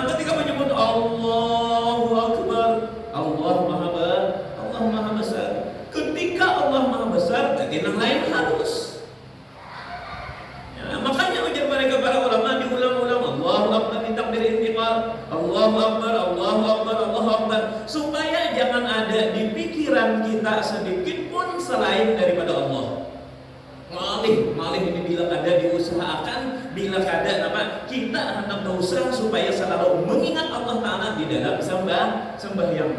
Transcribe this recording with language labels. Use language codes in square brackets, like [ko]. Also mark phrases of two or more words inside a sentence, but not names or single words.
[id] Ketika menyebut [ar] الله أكبر, [id] Allah Maha Besar. Ketika Allah Maha Besar, jadi yang lain harus. Ya, makanya ujar mereka para ulama diulang-ulang [ar] الله أكبر [id] di [ar] تكبير انتقال, الله أكبر, الله أكبر, الله أكبر, [id] supaya jangan ada di pikiran kita sedikit pun selain daripada Allah. Malih ini bila ada diusahakan, bila ada kita hendak berusaha supaya selalu mengingat [ar] الله تعالى [id] di dalam sembahyang.